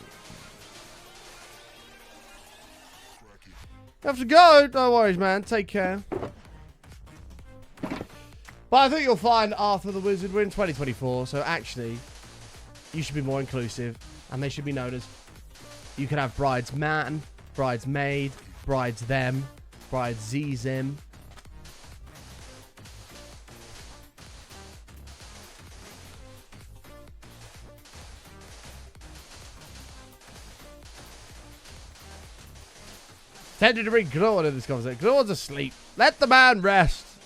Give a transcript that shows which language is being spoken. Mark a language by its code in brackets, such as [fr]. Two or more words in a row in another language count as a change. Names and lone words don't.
[en] You have to go. No worries, man. Take care. But I think you'll find Arthur the Wizard win 2024. So actually, you should be more inclusive. And they should be known as... You could have bridesman, bridesmaid, bridesthem, bridezim. Tended to bring Glorn in this conversation. Glorn's asleep. Let the man rest.